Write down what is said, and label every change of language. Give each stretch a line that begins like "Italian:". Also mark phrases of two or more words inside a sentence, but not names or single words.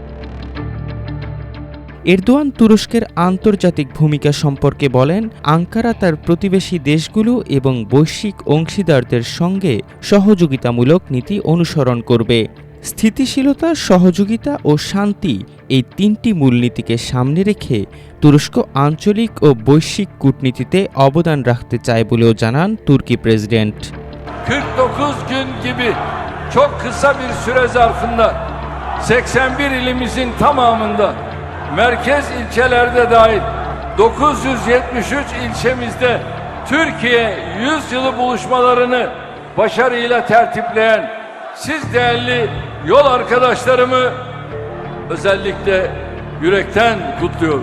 Bangla: এরদোয়ান তুরস্কের আন্তর্জাতিক ভূমিকা সম্পর্কে বলেন, আঙ্কারা তার প্রতিবেশী দেশগুলো এবং বৈশ্বিক অংশীদারদের সঙ্গে সহযোগিতামূলক নীতি অনুসরণ করবে। স্থিতিশীলতা, সহযোগিতা ও শান্তি, এই তিনটি মূলনীতিকে সামনে রেখে তুরস্ক আঞ্চলিক ও বৈশ্বিক কূটনীতিতে অবদান রাখতে চায় বলেও জানান তুর্কি প্রেসিডেন্ট।
Turkish: 49 gün gibi çok kısa bir süre zarfında 81 ilimizin tamamında merkez ilçelerde dahil 973 ilçemizde Türkiye 100 yılı buluşmalarını başarıyla tertipleyen siz değerli yol arkadaşlarımı özellikle yürekten kutluyorum.